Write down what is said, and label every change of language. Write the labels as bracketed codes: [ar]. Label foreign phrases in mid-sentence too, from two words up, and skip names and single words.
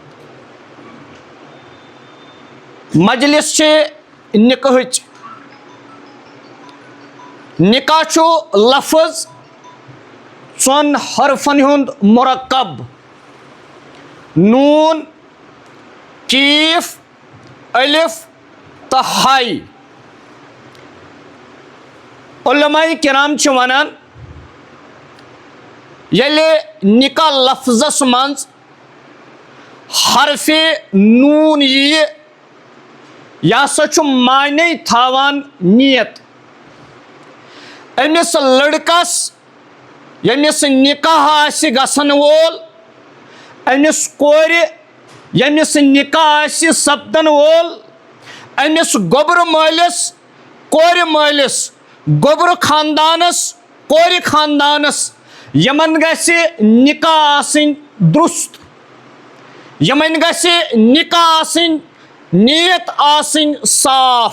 [ks] مجلس نکاحچ. نکاح چھو لفظ ژون حرفن ہند مرکب نون کیف الف تو ہائی. علماء کرام چھ ونان یلے نکاح لفظس منز حرف نون یہ سا چھ معنی تھاوان نیت. امس لڑکس یمس نکاح آسہ گژھن وول امس کور یمس نکاح آسہ سپدن وول امس گوبر مالس کور مالس گوبر خاندانس کور خاندانس یمن گژھِ نکاح آسن درست یمن گژھِ نکاح آسن نیت آسن صاف.